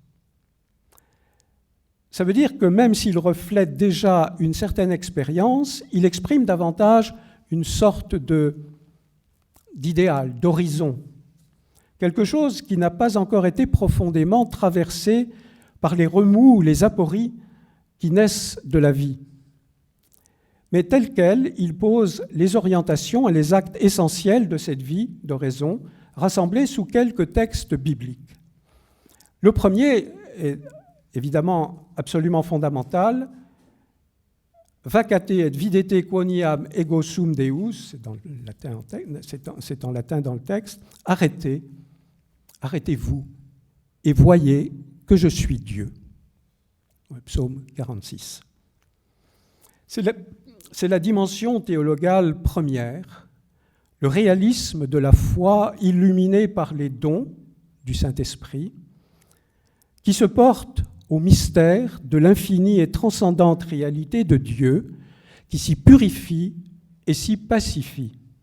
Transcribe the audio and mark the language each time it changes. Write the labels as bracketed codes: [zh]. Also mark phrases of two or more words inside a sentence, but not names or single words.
[fr] Ça veut dire que même s'il reflète déjà une certaine expérience, il exprime davantage une sorte d'idéal, d'horizon, quelque chose qui n'a pas encore été profondément traversé par les remous ou les apories qui naissent de la vie. Mais tel quel, il pose les orientations et les actes essentiels de cette vie d'oraison, rassemblés sous quelques textes bibliques. Le premier est évidemment absolument fondamental. [la] Vacate et videte quoniam ego sum Deus, [fr] c'est en latin dans le texte, arrêtez-vous et voyez que je suis Dieu. Psaume 46. C'est la dimension théologale première, le réalisme de la foi illuminée par les dons du Saint-Esprit, qui se porte au mystère de l'infinie et transcendante réalité de Dieu, qui s'y purifie et s'y pacifie.